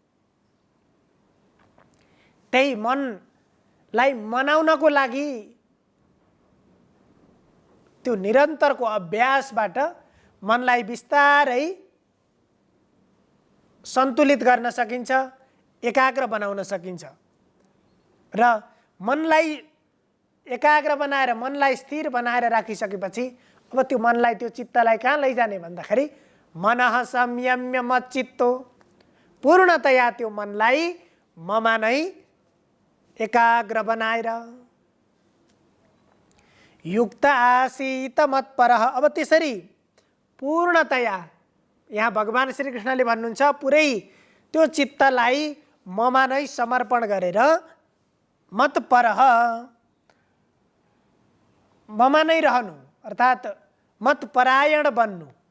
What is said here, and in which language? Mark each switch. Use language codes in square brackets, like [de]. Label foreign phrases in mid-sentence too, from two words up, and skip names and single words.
[ne] त्यही मनलाई मनाउनको लागि त्यो निरन्तरको अभ्यासबाट मनलाई बिस्तारै सन्तुलित गर्न सकिन्छ, एकाग्र बनाउन सकिन्छ। र मनलाई एकाग्र बनाएर, मनलाई स्थिर बनाएर राखिसकेपछि अब त्यो मनलाई, त्यो चित्तलाई कहाँ लैजाने भन्दाखेरि [sa] मनः संयम्य मच्चित्तो, [ne] पूर्णतया त्यो मनलाई ममा नै एकाग्र बनाएर [sa] युक्त आसीत मत्परः। [ne] अब त्यसरी पूर्णतया यहाँ भगवान श्रीकृष्णले भन्नुहुन्छ, पुरै त्यो चित्तलाई ममा नै समर्पण गरेर मत्परः, ममा नै रहनु, अर्थात् मतपरायण बन्नु।